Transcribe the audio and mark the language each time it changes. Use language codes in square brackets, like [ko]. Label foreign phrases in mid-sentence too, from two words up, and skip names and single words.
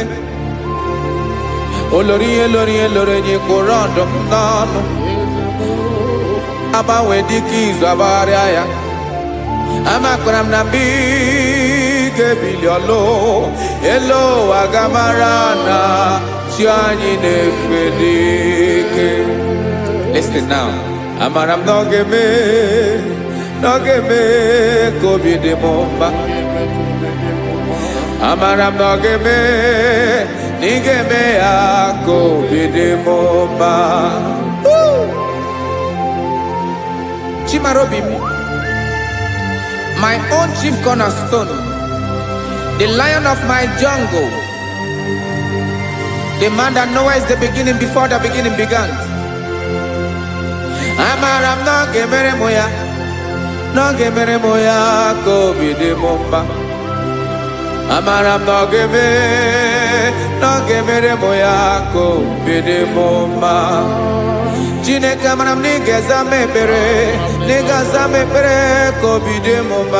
[ig] Olori ihe lori ihe lori enyi kwụrụ ọdụm n'ọnụ. Agbanwe dịka izu agbagharịa ya. Amakwara m na mgbe ị ga-ebili ọlụ, elu aga mara na chi anyị na-efe n'ike. [en] Listen now. [ig] Amara m na ọ ga-eme ka obi dị m mma. Amara m na ọ ga-eme na ị ga-eme ya ka obi dị m mma. Chimara obi m, [en] my own chief cornerstone, the lion of my jungle, the man that knows the beginning before the beginning began. [ig] Amara m na ọ ga-emere m ya, na ọ ga-emere m ya ka obi dị m mma. Amara m na ọ ga-eme n'oge mere mụ ya ka obi dị m mma. Chineke mara m na ị ga-aza m ekpere, na ị ga-aza m ekpere ka obi dị m mma.